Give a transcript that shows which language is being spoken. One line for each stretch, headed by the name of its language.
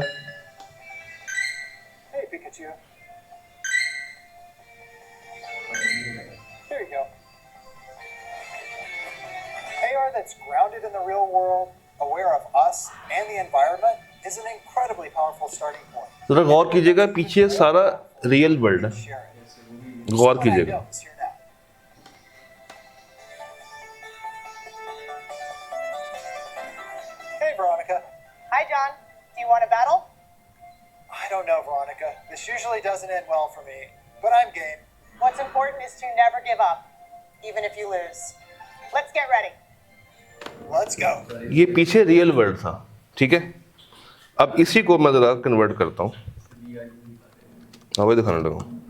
English: Hey, Pikachu. Here you go. AR that's grounded in the real world, aware of us and the environment, is an incredibly powerful starting point.
Hindi: जरा गौर कीजिएगा, पीछे सारा real world है,
English: Share it.
Hindi: Gaur
English: What I
Hindi: कीजिएगा।
English: know is here now. Hey, Veronica. Hi, John. Do you want a battle? I don't know, Veronica. This usually doesn't end well for me, but I'm game. What's important is to never give up, even if you lose. Let's get ready. Let's go.
Hindi: ये पीछे real world था, ठीक है। अब इसी को मैं जरा कन्वर्ट करता हूँ, हाँ वही दिखाने लगा।